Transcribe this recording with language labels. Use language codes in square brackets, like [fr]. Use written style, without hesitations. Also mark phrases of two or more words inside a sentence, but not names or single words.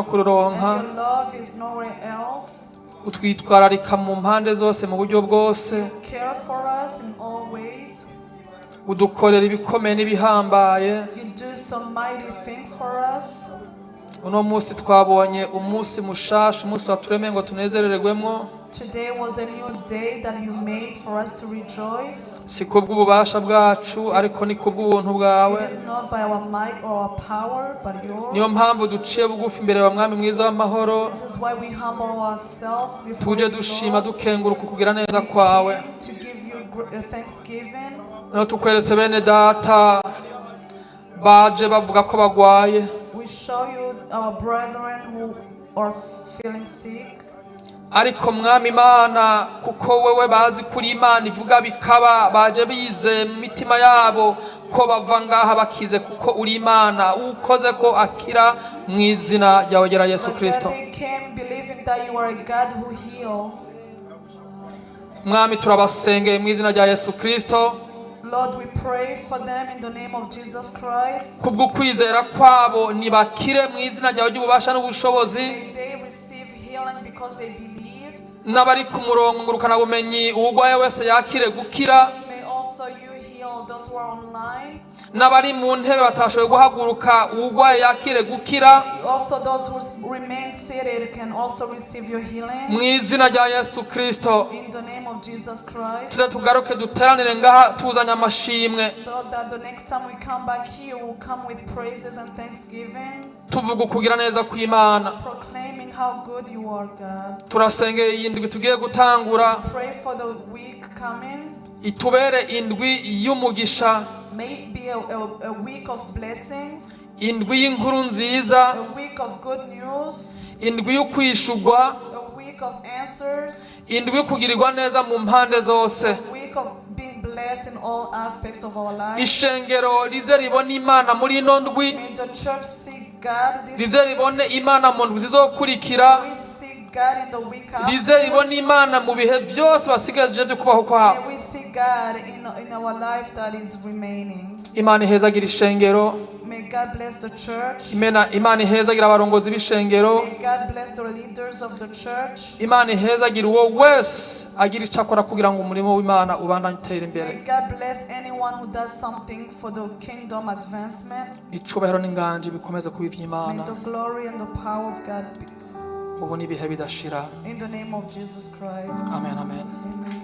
[en] And [rn] kururonka. [en] your love is nowhere else. [rn] Utwitwararika mu mpande zose mu buryo bwose, [en] Care for us in all ways. [rn] udukorera ibikomeye n'ibihambaye. [en] You do some mighty things for us. [rn] Uno munsi twabonye umunsi mushasha, umunsi waturemeye ngo tunezerererwemo. [en] Today was a new day that you made for us to rejoice. [rn] Si kubw'ububasha bwacu ariko ni kubw'ubuntu bwawe. [en] It is not by our might or our power, but [rn] Niyo [en] yours. [rn] mpamvu duciye bugufi imbere ya mwami mwiza w'amahoro, [en] This is why we humble ourselves before [rn] tuje [en] you, [rn] dushima [en] Lord, [rn] dukenguruka kugira neza kwawe. [en] to give you thanksgiving. [rn] Niho tukweretse bene data baje bavuga ko bagwaye, [en] We show you our brethren who are feeling sick. [rn] ariko mwami Imana kuko wewe bazi kuri Imana ivuga bikaba, baje bize mu mitima yabo ko bava ngaha bakize kuko uri Imana ukoze ko akira mu izina ryawe gera Yesu [en] But Kristo. that they came believing that you are a God who heals. [rn] Mwami turabasengeye mu izina rya Yesu Kristo, [en] Lord, we pray for them in the name of Jesus Christ. [rn] kubw'ukwizera kwabo nibakire mu izina ryawe ry'ububasha n'ubushobozi. [en] May they receive healing because they believed. [rn] N'abari ku murongo ngurukana bumenyi uwugwaye wese yakire gukira, [en] May also you heal those who are online. [rn] n'abari mu ntebe batashoboye guhaguruka uwugwaye yakire gukira [en] Also those who remain seated can also receive your healing. [rn] mu izina rya Yesu Kristo. [en] In the name of Jesus Christ. [rn] Tuze tugaruke duteranire ngaha tuzanya amashimwe, [en] So that the next time we come back here, we'll come with praises and thanksgiving, [rn] tuvuga ukugira neza kw'Imana. [en] proclaiming how good you are, God. [rn] Turasengeye iyi ndwi tugiye gutangura [en] Pray for the week coming. [rn] itubere indwi y'umugisha, [en] May it be a week of blessings, [rn] indwi y'inkuru nziza, [en] a week of good news, [rn] indwi y'ukwishurwa, [en] a week of answers, [rn] indwi yo kugirirwa neza mu mpande zose. [en] a week of being blessed in all aspects of our life. [rn] Ishengero rize ribone Imana muri ino ndwi, [en] May the church see God this [rn] rize ribone Imana mu ndwi zizokurikira, [en] we see God in the week [rn] rize [en] after. [rn] ribone Imana mu bihe byose basigaje byo kubaho kwabo. [en] May we see God in our life that is remaining. [rn] Imana ihezagira ishengero, [en] May God bless the church. [rn] Imana ihezagira abarongozi b'ishengero, [en] May God bless the leaders of the church. [rn] Imana ihezagira uwo wese agira icyo akora kugira ngo umurimo w'Imana ubandanye utera imbere. [en] May God bless anyone who does something for the kingdom advancement. [rn] Icubahiro n'inganji bikomeze kuba [en] May [rn] ivy'Imana [en] the glory and the power of God be [rn] ubu n'ibihe bidashira. [en] in the name of Jesus Christ. Amen, amen. Amen.